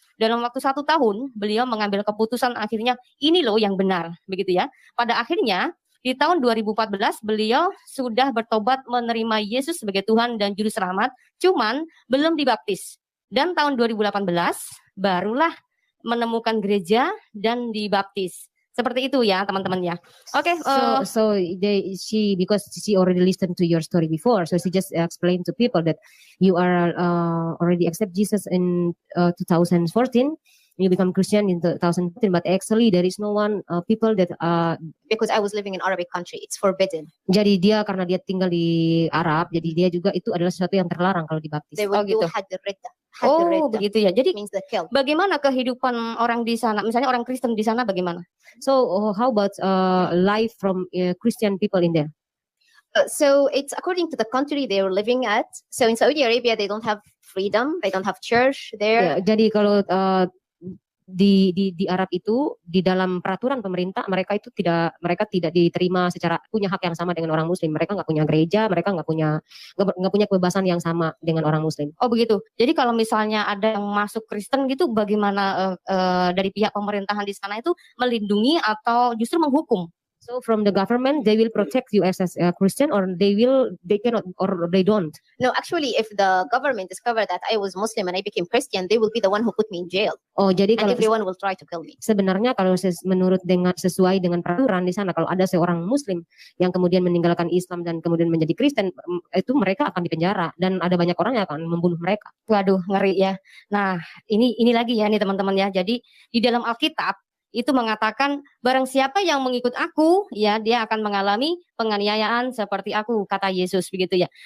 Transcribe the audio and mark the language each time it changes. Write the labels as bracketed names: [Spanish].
[Indonesian] Dalam waktu 1 tahun beliau mengambil keputusan akhirnya ini loh yang benar begitu ya. Pada akhirnya di tahun 2014 beliau sudah bertobat menerima Yesus sebagai Tuhan dan Juru Selamat, cuman belum dibaptis. Dan tahun 2018 barulah menemukan gereja dan dibaptis. Seperti itu ya teman-teman ya. Oke. [English] So because she already listened to your story before, so she just explained to people that you are already accept Jesus in 2014. You become Christian in 2014, but actually there is no one people that because I was living in Arabic country, it's forbidden. [Indonesian] Jadi dia karena dia tinggal di Arab, jadi dia juga itu adalah sesuatu yang terlarang kalau dibaptis. [English] They will do had the ridda. [Indonesian] Begitu ya. Jadi bagaimana kehidupan orang di sana? Misalnya orang Kristen di sana bagaimana? [English] So how about life from Christian people in there? So it's according to the country they are living at. So in Saudi Arabia they don't have freedom, they don't have church there. [Indonesian] Jadi kalau di Arab itu di dalam peraturan pemerintah mereka tidak diterima secara punya hak yang sama dengan orang Muslim. Mereka nggak punya gereja, mereka nggak punya kebebasan yang sama dengan orang Muslim. Oh begitu. Jadi kalau misalnya ada yang masuk Kristen gitu, bagaimana dari pihak pemerintahan di sana itu melindungi atau justru menghukum? [English] So from the government, they will protect you as a Christian, or they cannot, or they don't. No, actually, if the government discovered that I was Muslim and I became Christian, they will be the one who put me in jail. [Indonesian] Oh, jadi [English] And [Indonesian] kalau [English] everyone will try to kill me. [Indonesian] sebenarnya kalau sesuai dengan peraturan di sana, kalau ada seorang Muslim yang kemudian meninggalkan Islam dan kemudian menjadi Kristen, itu mereka akan dipenjara dan ada banyak orang yang akan membunuh mereka. Waduh, ngeri ya. Nah, ini lagi ya nih teman-teman ya. Jadi di dalam Alkitab itu mengatakan barang siapa yang mengikut aku, ya dia akan mengalami penganiayaan seperti aku, kata Yesus begitu ya.